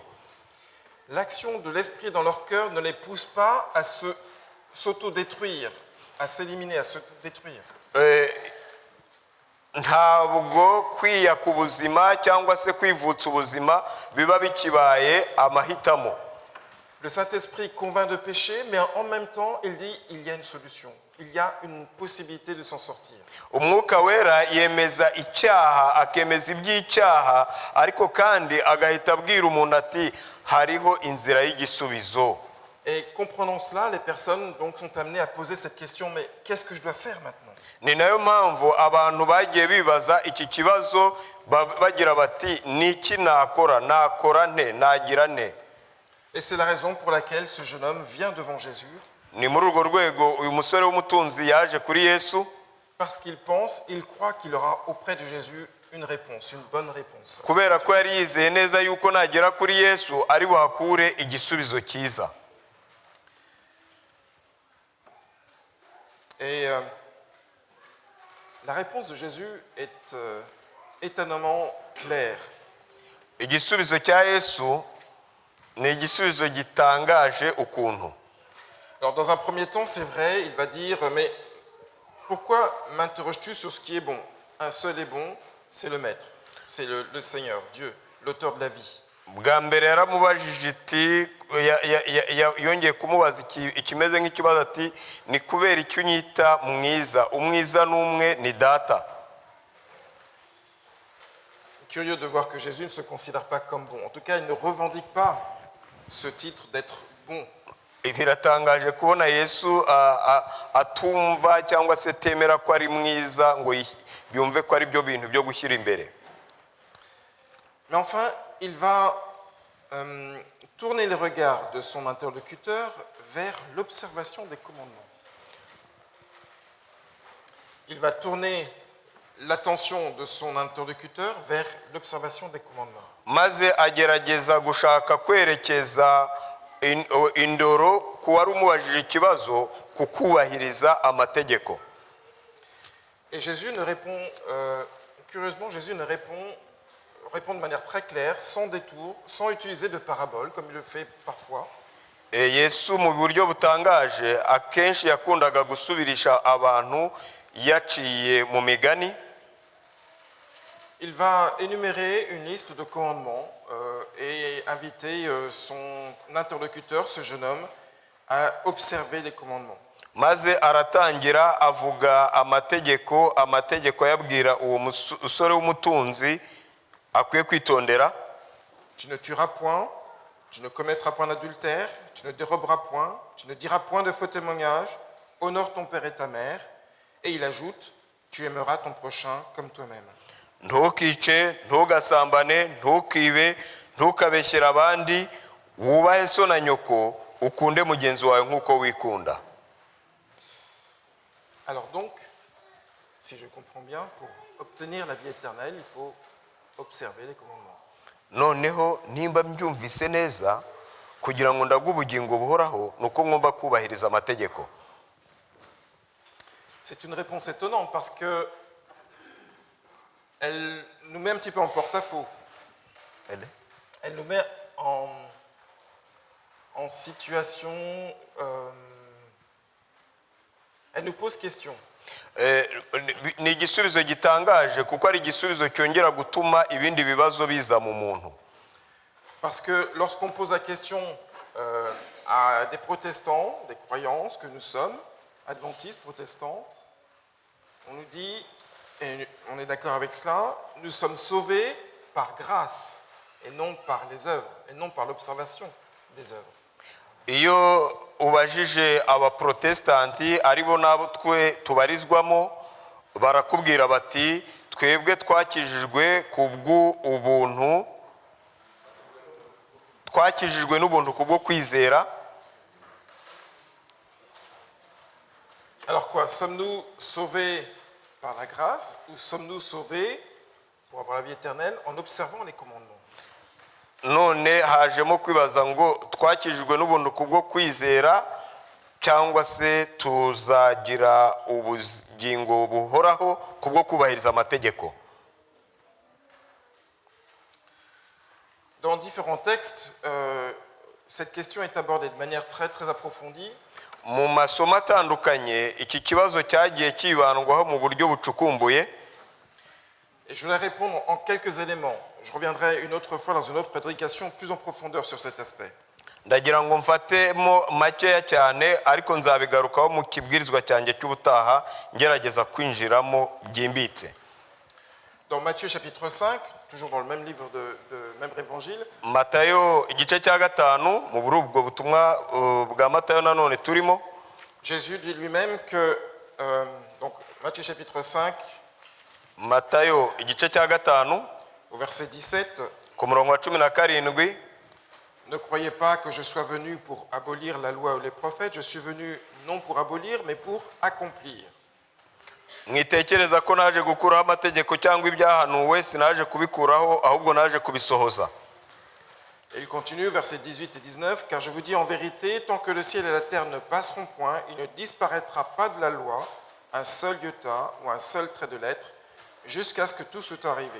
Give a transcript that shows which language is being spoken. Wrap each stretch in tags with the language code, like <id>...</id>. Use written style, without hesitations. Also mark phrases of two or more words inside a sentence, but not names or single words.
<fr>L'action de l'esprit dans leur cœur ne les pousse pas à s'autodétruire, à s'éliminer, à se détruire.</fr> <rw>Ntabwo kwiyaka ubuzima cyangwa se kwivutsa ubuzima biba bikibaye amahitamo.</rw> <fr>Le Saint-Esprit convainc de péché, mais en même temps, il dit il y a une solution, il y a une possibilité de s'en sortir.</fr> <rw>Umwuka Wera yemeza icyaha, akemeza iby'icyaha, ariko kandi agahita abwira umuntu ati hariho inzira y'igisubizo.</rw> <fr>Et comprenant cela, les personnes donc sont amenées à poser cette question, mais qu'est-ce que je dois faire maintenant?</fr> <rw>Ni nayo mpamvu abantu bagiye bibaza iki kibazo bagira bati niki nakora nte nagira nte.</rw> <fr>Et c'est la raison pour laquelle ce jeune homme vient devant Jésus.</fr> <rw>Ni muri urwo rwego uyu musore w'umutunzi yaje kuri Yesu.</rw> <fr>Parce qu'il pense, il croit qu'il aura auprès de Jésus une réponse, une bonne réponse.</fr> <rw>Kubera ko yari yizeye neza yuko nagera kuri Yesu ari buhakure igisubizo cyiza.</rw> <fr>Et la réponse de Jésus est étonnamment claire.</fr> <rw>Igisubizo cya Yesu ni igisubizo gitangaje ukuntu.</rw> <fr>Alors dans un premier temps, c'est vrai, il va dire, mais pourquoi m'interroges-tu sur ce qui est bon? Un seul est bon, c'est le Maître, c'est le Seigneur, Dieu, l'auteur de la vie.</fr> <rw>Bwa mbere yaramubajije iti yongeye kumubaza ikimeze nk'ikibazo ati ni kubera icyo unyita mwiza, umwiza n'umwe ni data.</rw> <fr>Curieux de voir que Jésus ne se considère pas comme bon. En tout cas, il ne revendique pas ce titre d'être bon.</fr> <rw>Biratangaje kubona Yesu atumva cyangwa se temera ko ari mwiza ngo yumve ko ari byo bintu byo gushyira imbere.</rw> <fr>Mais enfin, il va tourner les regards de son interlocuteur vers l'observation des commandements. Il va tourner l'attention de son interlocuteur vers l'observation des commandements.</fr> <rw>Maze agerageza gushaka kwerekeza indoro ku wari umubajije ikibazo ku kubahiriza amategeko.</rw> <fr>Et Jésus ne répond, curieusement, Jésus ne répond de manière très claire, sans détour, sans utiliser de paraboles, comme il le fait parfois.</fr> <rw>Yesu mu buryo butangaje akenshi yakundaga gusubirisha abantu yaciye mu migani.</rw> <fr>Il va énumérer une liste de commandements et inviter son interlocuteur, ce jeune homme, à observer les commandements.</fr> <rw>Maze aratangira avuga amategeko yabwira uwo musore w'umutunzi akwiye kwitondera.</rw> <fr>Tu ne tueras point, tu ne commettras point d'adultère, tu ne déroberas point, tu ne diras point de faux témoignages, honore ton père et ta mère. Et il ajoute, tu aimeras ton prochain comme toi-même.</fr> <rw>ntukice, ntugasambane, ntukibe, ntukabeshyere abandi, wubahe so na nyoko, ukunde mugenzi wawe nk'uko wikunda.</rw> <fr>Alors donc, si je comprends bien, pour obtenir la vie éternelle, il faut observer les commandements.</fr> <rw>Noneho nimba mbyumvise neza, kugira ngo ndague ubugingo buhoraho nuko ngomba kubahiriza amategeko.</rw> <fr>C'est une réponse étonnante parce que elle nous met un petit peu en porte-à-faux. Elle nous met en situation, elle nous pose question.</fr> <rw>Ni igisubizo gitangaje kuko ari igisubizo cyongera gutuma ibindi bibazo biza mu muntu.</rw> <fr>Parce que lorsqu'on pose la question à des protestants, des croyants que nous sommes, adventistes, protestants, on nous dit, et on est d'accord avec cela, nous sommes sauvés par grâce et non par les œuvres, et non par l'observation des œuvres.</fr> <rw>Iyo ubajije abaprotestanti aribo nabo twe tubarizwamo, barakubwira bati twebwe twakijijwe kubw'ubuntu, twakijijwe n'ubuntu kubwo kwizera.</rw> <fr>Alors quoi, sommes-nous sauvés par la grâce ou sommes-nous sauvés pour avoir la vie éternelle en observant les commandements?</fr> <rw>None hajemo kwibaza ngo twakijijwe n'ubuntu kubwo kwizera cyangwa se tuzagira ubugingo buhoraho kubwo kubahiriza amategeko.</rw> <fr>Dans différents textes, cette question est abordée de manière très très approfondie.</fr> <rw>Mu masomo atandukanye iki kibazo cyagiye kibandwaho mu buryo bucukumbuye.</rw> <fr>Et je vais répondre en quelques éléments. Je reviendrai une autre fois dans une autre prédication plus en profondeur sur cet aspect.</fr> <rw>Ndagira ngo mfatemo makeya cyane ariko nzabigarukaho mu kibwirizwa cyanjye cy'ubutaha ngerageza kwinjiramo byimbitse.</rw> <fr>Dans Matthieu chapitre 5, toujours dans le même livre même évangile.</fr> <rw>Matayo igice cya 5 mu burubwo butumwa bwa Matayo nanone turimo.</rw> <fr>Jésus dit lui-même que donc Matthieu chapitre 5</fr> <rw>Matayo igice cya 5</rw> <fr>au verset 17,</fr> <rw>ku murongo wa 17,</rw> <fr>ne croyez pas que je sois venu pour abolir la loi ou les prophètes, je suis venu non pour abolir mais pour accomplir.</fr> <rw>Mwitekereza ko naje gukuraho amategeko cyangwa ibyahanuwe, sinaje kubikuraho ahubwo naje kubisohoza.</rw> <fr>Et il continue, versets 18 et 19, car je vous dis en vérité, tant que le ciel et la terre ne passeront point, il ne disparaîtra pas de la loi un seul iota ou un seul trait de lettre, jusqu'à ce que tout soit arrivé.</fr>